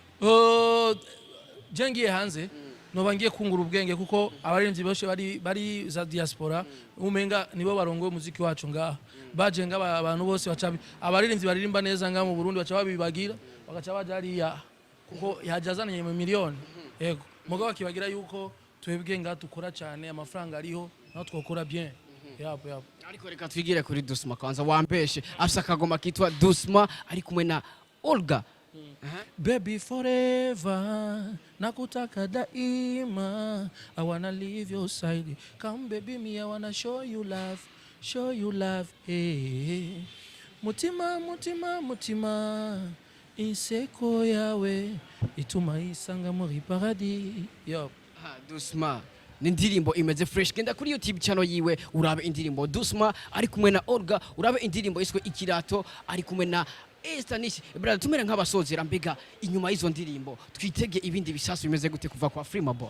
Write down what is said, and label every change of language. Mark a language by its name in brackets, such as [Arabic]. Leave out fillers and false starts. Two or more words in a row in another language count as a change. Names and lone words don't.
[Rundi] jengiye hanze nobangiye kungura ubwenge kuko abarinzi bose bari za diaspora umenga nibo barongoye umuziki wacu ngaha bajenga abantu bose baca abarinzi baririmba neza ngaha mu Burundi baca babibagira bagaca bajariya kuko yajazanye mu miliyoni yego mugabo akibagira yuko twebwe ngaha tukora cyane amafaranga ariho naho twokora bien yapo ariko reka twigire kuri Dusma kwanza wambeshe afisa akagoma kitwa Dusma ari kumwe na Olga [English] Baby forever [Swahili] nakutaka daima [English] I wanna leave your side come baby me I wanna show you love hey [Rundi] mutima inseko yawe ituma isanga muri paradis yo Dusma n'indirimbo imeze fresh genda kuri [English] YouTube channel [Rundi] yiwe urabe indirimbo Dusma ari kumwe na Olga urabe indirimbo iswe ikirato ari kumwe na Esther Nish brother tumere nk'abasozera mbega inyuma y'izo ndirimbo twitege ibindi bisasu bimeze gute kuva kwa Freema boy